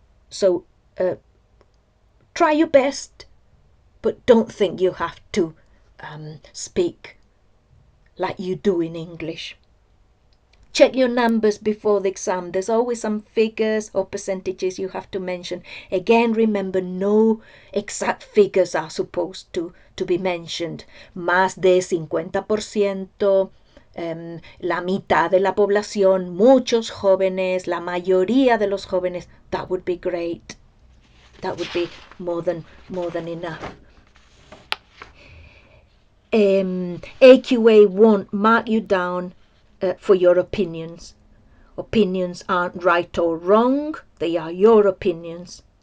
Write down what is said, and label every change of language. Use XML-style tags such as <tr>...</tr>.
<en>So try your best, but don't think you have to speak like you do in English. Check your numbers before the exam. There's always some figures or percentages you have to mention. Again, remember, no exact figures are supposed to be mentioned.</en> <es>Más de 50%, la mitad de la población, muchos jóvenes, la mayoría de los jóvenes.</es> <en>That would be great. That would be more than enough. AQA won't mark you down for your opinions. Opinions aren't right or wrong. They are your opinions.</en>